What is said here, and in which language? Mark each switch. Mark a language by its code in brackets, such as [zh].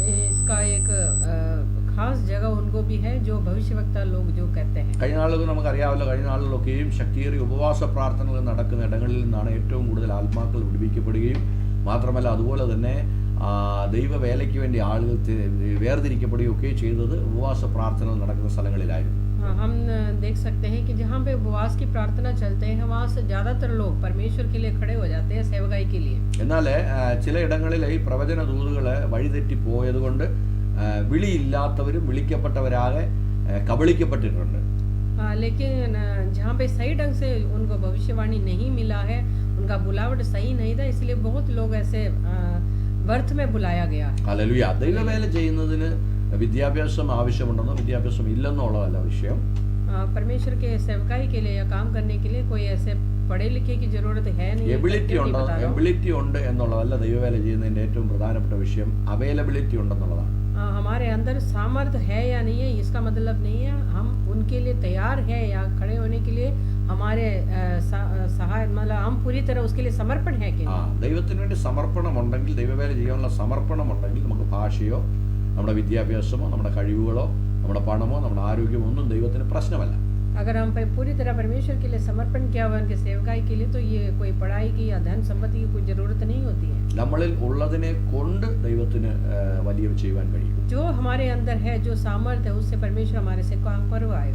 [hi] इसका एक खास जगह उनको भी है जो भविष्यवक्ता लोग जो कहते हैं. [ml] കഴിഞ്ഞ നാളുകൾ നമുക്കറിയാമല്ലോ. കഴിഞ്ഞ നാളുകളൊക്കെയും ശക്തിയേറിയ ഉപവാസ പ്രാർത്ഥനകൾ നടക്കുന്ന ഇടങ്ങളിൽ നിന്നാണ് ഏറ്റവും കൂടുതൽ ആത്മാക്കൾ വിടുവിക്കപ്പെടുകയും മാത്രമല്ല അതുപോലെ തന്നെ ദൈവവേലയ്ക്ക് വേണ്ടി ആളുകൾ വേർതിരിക്കപ്പെടുകയും ഒക്കെ ചെയ്തത് ഉപവാസ പ്രാർത്ഥനകൾ നടക്കുന്ന സ്ഥലങ്ങളിലായിരുന്നു. [hi] हम देख सकते हैं कि जहाँ पे उपवास की प्रार्थना चलते हैं वहाँ से ज्यादातर लोग परमेश्वर के लिए खड़े हो जाते हैं सेवकाई के लिए. [ml] എന്നാൽ ചില ഇടങ്ങളിൽ ഈ പ്രവചന ദൂതുകളെ വഴിതെറ്റി പോയതുകൊണ്ട് വിളിയില്ലാത്തവരും വിളിക്കപ്പെട്ടവരാകെ കബളിക്കപ്പെട്ടിട്ടുണ്ട്. [hi] लेकिन जहाँ पे सही ढंग से उनको भविष्यवाणी नहीं मिला है, उनका बुलावट सही नहीं था, इसलिए बहुत लोग ऐसे व्यर्थ में बुलाया गया. [ml] ഹല്ലേലൂയ. ദൈവവേല ചെയ്യുന്നതിന് വിദ്യാഭ്യാസം ആവശ്യമുണ്ടെന്നോ വിദ്യാഭ്യാസം ഇല്ലെന്നോ ഉള്ളതല്ല വിഷയം. [hi] परमेश्वर के सेवकाई के लिए या काम करने के लिए कोई ऐसे पढ़े लिखे की जरूरत है नहीं. [ml] എബിലിറ്റി ഉണ്ട് എന്നുള്ളതല്ല ദൈവവേല ചെയ്യുന്നതിന്റെ ഏറ്റവും പ്രധാനപ്പെട്ട വിഷയം. അവൈലബിലിറ്റി ഉണ്ടെന്നുള്ളതാണ്. [hi] हमारे अंदर सामर्थ्य है या नहीं है इसका मतलब नहीं है हम उनके लिए तैयार है या खड़े होने के लिए हमारे सहाय मतलब हम पूरी तरह उसके लिए समर्पण है कि [ml] ദൈവത്തിന് വേണ്ടി സമർപ്പണമുണ്ടെങ്കിൽ, ദൈവവേല ചെയ്യാനുള്ള സമർപ്പണമുണ്ടെങ്കിൽ നമുക്ക് ഭാഷയോ നമ്മുടെ വിദ്യാഭ്യാസമോ നമ്മുടെ കഴിവുകളോ നമ്മുടെ പണമോ നമ്മുടെ ആരോഗ്യമോ ഒന്നും ദൈവത്തിന് പ്രശ്നമല്ല. [hi] अगर हम पूरी तरह परमेश्वर के लिए समर्पण किया हुआ उनके सेवकाई के लिए, तो ये कोई पढ़ाई की या धन संपत्ति की कोई जरूरत नहीं होती है। [ml] നമ്മളിൽ ഉള്ളതിനെ കൊണ്ട് ദൈവത്തിന് വലിയ ചെയ്യുവാൻ കഴിയും. [hi] जो हमारे अंदर है, जो सामर्थ्य है, उससे परमेश्वर हमारे से काम करवाएगा।